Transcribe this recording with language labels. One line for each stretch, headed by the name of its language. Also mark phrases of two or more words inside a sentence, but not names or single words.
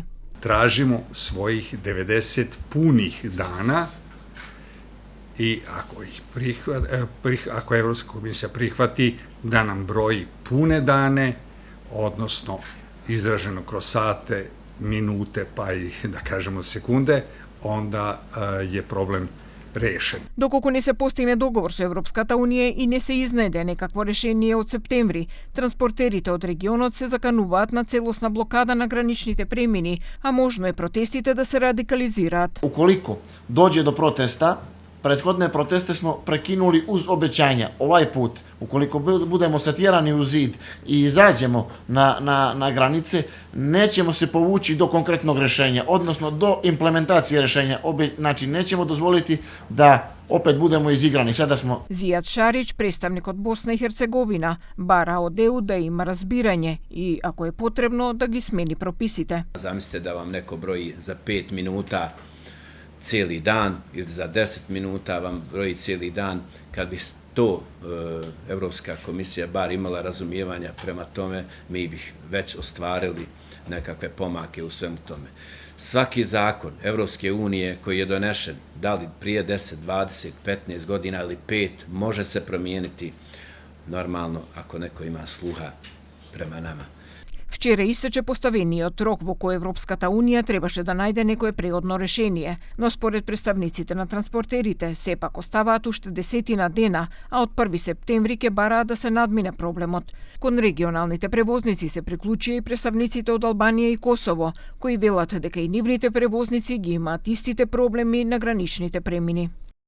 Serbian: Тражимо својих 90 пуних дана и ако Европска комисија прихвати да нам брои пуне дане, односно изражено кроз сате, минуте, па и да кажемо секунде, онда е проблем решен.
Macedonian: Доколку не се постигне договор со Европската Унија и не се изнеде некакво решение од септември, транспортерите од регионот се закануваат на целосна блокада на граничните премини, а можно е протестите да се радикализираат.
Serbian: Уколико доđe до протеста, prethodne proteste smo prekinuli uz obećanja. Ovaj put, ukoliko budemo satjerani u zid i izađemo na granice, nećemo se povući do konkretnog rešenja, odnosno do implementacije rešenja. Znači, nećemo dozvoliti da opet budemo izigrani. Sada smo...
Macedonian: Зијад Шарич, представник од Босна и Херцеговина, бара од ЕУ да има разбирање и, ако е потребно, да ги смени прописите.
Bosnian: Замислите да вам neko broji za 5 minuta cijeli dan ili za 10 minuta vam broji cijeli dan, kad bi to Evropska komisija bar imala razumijevanja prema tome, mi bih već ostvarili nekakve pomake u svemu tome. Svaki zakon Evropske unije koji je donešen, da li prije 10, 20, 15 godina ili 5, može se promijeniti normalno ako neko ima sluha prema nama.
Macedonian: Вчера истече поставениот рок во кој Европската Унија требаше да најде некое преодно решение, но според представниците на транспортерите сепак оставаат уште 10 дена, а од 1 септември ќе бараат да се надмине проблемот. Кон регионалните превозници се приклучија и представниците од Албанија и Косово, кои велат дека и нивните превозници ги имаат истите проблеми на граничните премини.